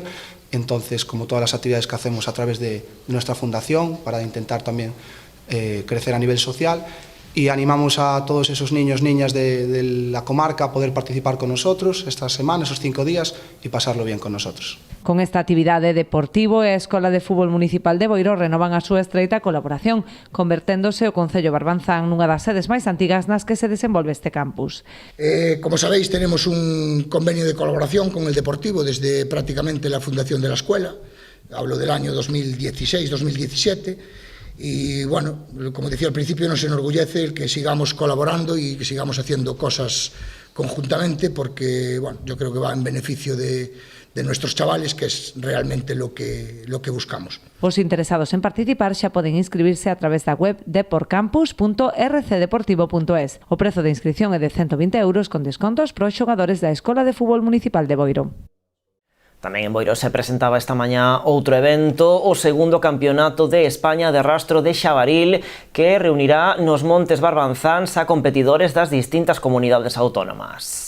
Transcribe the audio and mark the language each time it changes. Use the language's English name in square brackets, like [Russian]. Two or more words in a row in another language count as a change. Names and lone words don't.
[Spanish] Entonces, como todas las actividades que hacemos a través de nuestra fundación, para intentar también crecer a nivel social. y animamos a todos esos niños, niñas de la comarca a poder participar con nosotros esta semana, esos 5 días, y pasarlo bien con nosotros. [Galician] Con esta actividade deportivo, a Escola de Fútbol Municipal de Boiro renovan a súa estreita colaboración, converténdose o Concello Barbanzán nunha das sedes máis antigas nas que se desenvolve este campus. [Spanish] Como sabéis, tenemos un convenio de colaboración con el Deportivo desde prácticamente la fundación de la escuela, hablo del año 2016-2017, y bueno, como decía al principio, nos enorgullece el que sigamos colaborando y que sigamos haciendo cosas conjuntamente, porque bueno, yo creo que va en beneficio de nuestros chavales, que es realmente lo que buscamos. [Galician] Os interesados en participar xa poden inscribirse a través da web deporcampus.rcdeportivo.es. O prezo de inscripción é de 120 euros con descontos para os xogadores da Escola de Fútbol Municipal de Boiro. Tamén en Boiro se presentaba esta mañá outro evento, o segundo campeonato de España de rastro de xabaril, que reunirá nos Montes Barbanzáns a competidores das distintas comunidades autónomas.